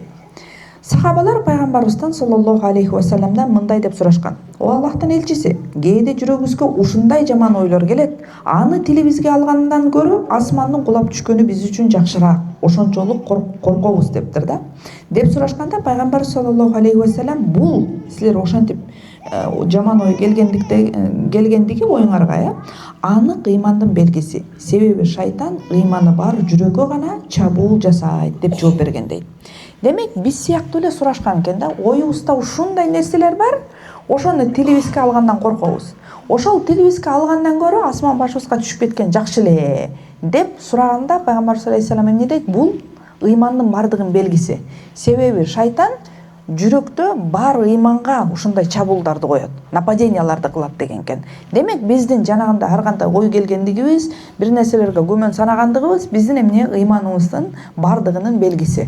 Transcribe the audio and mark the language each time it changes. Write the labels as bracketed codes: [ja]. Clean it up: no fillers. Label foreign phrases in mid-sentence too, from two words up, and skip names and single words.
[ky] Сахабалар пайгамбарыбыздан [ar] صلى الله عليه وسلم [ky] мындай деп сурашкан: "О Аллахтын элчиси, кээде жүрөгүбүзгө ушундай жаман ойлор келет. Аны тилибизге алгандан көрө асмандын кулап түшкөнү биз үчүн жакшыраак. Ошончолук коркобуз" дептир да. Деп сурашканда пайгамбар [ar] صلى الله عليه وسلم [ky] бул силер ошентип жаман ой келгендиги оюңарга анык ыймандын белгиси. Себеби шайтан ыйманы бар жүрөгкө гана чабуул жасайт деп жооп берген дейт. Демек биз сыяктуу эле сурашкан экен да, оюбузда ушундай нерселер бар, ошону тилибизге алгандан коркобуз. Ошол тилибизге алгандан көрө асман башыбызга түшүп кеткен жакшы эле деп сураганда пайгамбар [ar] صلى الله عليه وسلم [ky] эмне дейт? Бул ыймандын бардыгынын белгиси. Себеби шайтан жүрөктө бар ыйманга ушундай чабуулдарды коет, нападенияларды кылат деген экен. Демек биздин жанагында ар кандай ой келгендигибиз, бир нерселерге күмөн санагандыгыбыз биздин эмне ыйманыбыздын бардыгынын белгиси.